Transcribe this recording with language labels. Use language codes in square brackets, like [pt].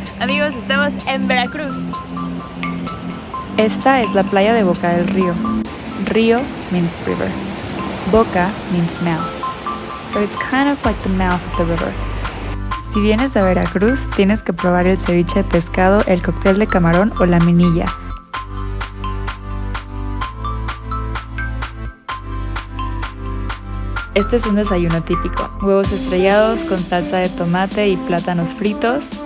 [es] Amigos, estamos en Veracruz. Esta es la playa de Boca del Río. [en] Río means river. Boca means mouth. So it's kind of like the mouth of the river. [es] Si vienes a Veracruz, tienes que probar el ceviche de pescado, el cóctel de camarón o la minilla. Este es un desayuno típico. Huevos estrellados con salsa de tomate y plátanos fritos.